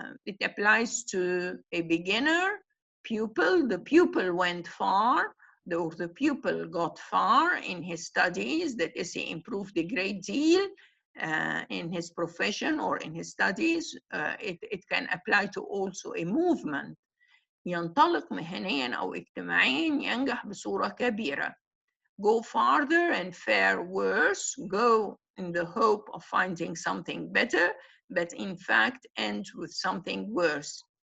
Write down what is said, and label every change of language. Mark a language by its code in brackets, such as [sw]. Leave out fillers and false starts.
[en] It applies to a beginner, pupil. The pupil went far, the pupil got far in his studies, that is, he improved a great deal in his profession or in his studies. It can apply to also a movement. [ar] ينطلق مهنيا أو اجتماعيا، ينجح بصورة كبيرة. [en] Go farther and fare worse. Go in the hope of finding something better, but in fact end with something worse.